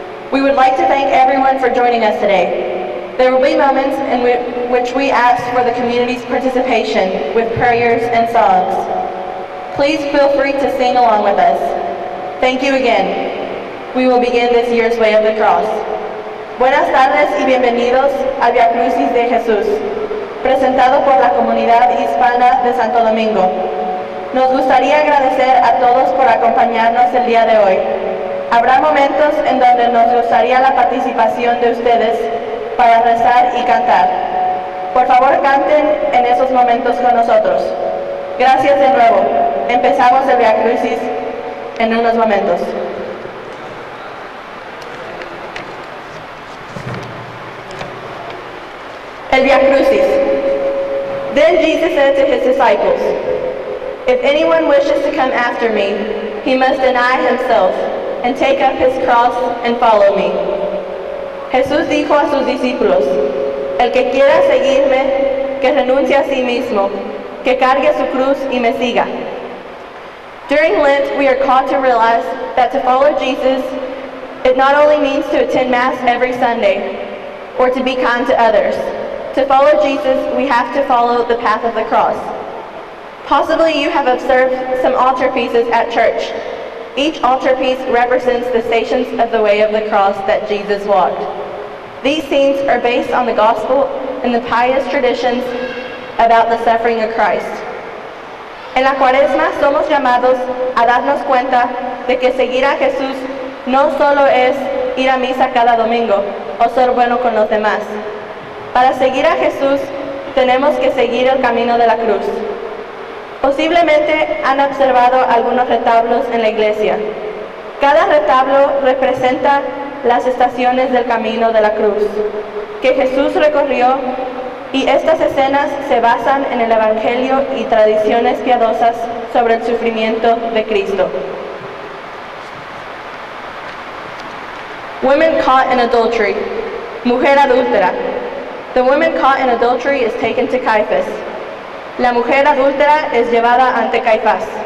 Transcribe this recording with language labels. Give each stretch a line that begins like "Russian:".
English: We would like to thank everyone for joining us today. There will be moments in which we ask for the community's participation with prayers and songs. Please feel free to sing along with us. Thank you again. We will begin this year's Way of the Cross.
Spanish: Buenas tardes y bienvenidos al Via Crucis de Jesús, presentado por la comunidad hispana de Santo Domingo. Nos gustaría agradecer a todos por acompañarnos el día de hoy. Habrá momentos en donde nos gustaría la participación de ustedes para rezar y cantar. Por favor, canten en esos momentos con nosotros. Gracias de nuevo. Empezamos el Via Crucis en unos momentos. El Via Crucis.
English: Then Jesus said to his disciples, "If anyone wishes to come after me, he must deny himself and take up his cross and follow me."
Spanish: Jesús dijo a sus discípulos, "El que quiera seguirme, que renuncie a sí mismo, que cargue su cruz y me siga."
English: During Lent, we are called to realize that to follow Jesus, it not only means to attend Mass every Sunday or to be kind to others. To follow Jesus, we have to follow the path of the cross. Possibly you have observed some altarpieces at church. Each altarpiece represents the stations of the way of the cross that Jesus walked. These scenes are based on the gospel and the pious traditions about the suffering of Christ.
Spanish: En la Cuaresma somos llamados a darnos cuenta de que seguir a Jesús no solo es ir a misa cada domingo o ser bueno con los demás. Para seguir a Jesús, tenemos que seguir el camino de la cruz. Posiblemente han observado algunos retablos en la iglesia. Cada retablo representa las estaciones del camino de la cruz que Jesús recorrió, y estas escenas se basan en el Evangelio y tradiciones piadosas sobre el sufrimiento de Cristo.
English: Women caught in adultery.
Spanish: Mujer adúltera.
English: The woman caught in adultery is taken to Caiaphas.
Spanish: La mujer adúltera es llevada ante Caifás.